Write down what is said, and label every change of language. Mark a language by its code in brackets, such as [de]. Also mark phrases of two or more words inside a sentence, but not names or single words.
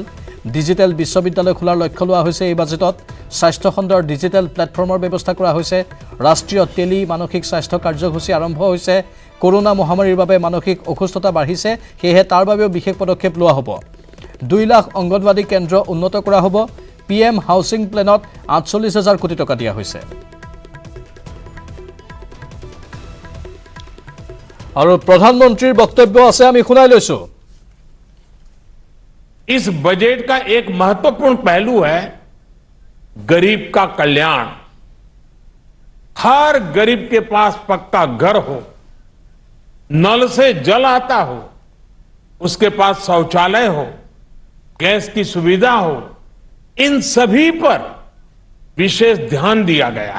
[as] ডিজিটেল বিশ্ববিদ্যালয় খোলাৰ লক্ষ্য লোৱা হৈছে এই বাজেটত স্বাস্থ্য খণ্ডৰ ডিজিটেল প্লেটফৰ্মৰ ব্যৱস্থা কৰা হৈছে ৰাষ্ট্ৰীয় টেলি মানসিক স্বাস্থ্য কাৰ্যসূচী আৰম্ভ হৈছে কৰোনা মহামাৰীৰ বাবে মানসিক অসুস্থতা বাঢ়িছে সেয়ে তাৰ বাবেও বিশেষ পদক্ষেপ লোৱা হ'ব 2 লাখ অংগনবাদী কেন্দ্ৰ উন্নত কৰা হ'ব পিএম হাউচিং প্লেনত 48000 কোটি টকা দিয়া হৈছে আৰু প্ৰধানমন্ত্ৰীৰ বক্তব্য আছে আমি শুনাই লৈছো [hi] इस बजट का एक महत्वपूर्ण पहलू है गरीब का कल्याण हर गरीब के पास पक्का घर हो नल से जल आता हो उसके पास शौचालय हो गैस की सुविधा हो इन सभी पर विशेष ध्यान दिया गया